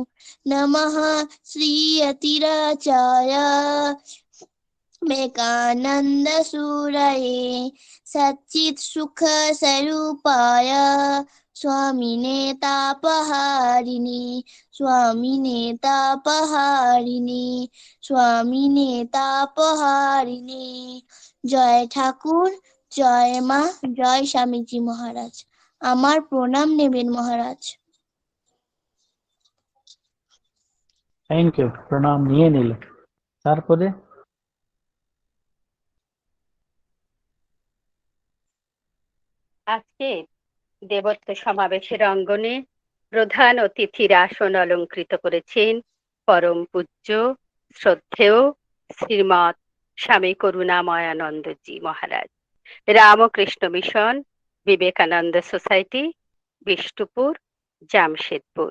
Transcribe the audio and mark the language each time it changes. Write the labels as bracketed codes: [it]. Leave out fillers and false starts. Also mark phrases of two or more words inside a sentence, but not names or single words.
[sa] नमः श्रीयतिराचार्य विवेकानन्दसूरये सच्चित्सुखस्वरूपाय स्वामिने तापहारिणे स्वामिने तापहारिणे स्वामिने तापहारिणे। [bn] জয় ঠাকুর, জয় মা, জয় স্বামীজি মহারাজ। আমার প্রণাম নেবেন মহারাজ। [en] Thank you. [bn] প্রণাম নিয়ে নিল। তারপরে আজকে দেবত্ব সমাবেশের অঙ্গনে প্রধান অতিথির আসন অলঙ্কৃত করেছেন পরম পূজ্য শ্রদ্ধেয় শ্রীমৎ স্বামী করুণাময়ানন্দজি মহারাজ, রামকৃষ্ণ মিশন, বিবেকানন্দ সোসাইটি, বিষ্ণুপুর, জামশেদপুর।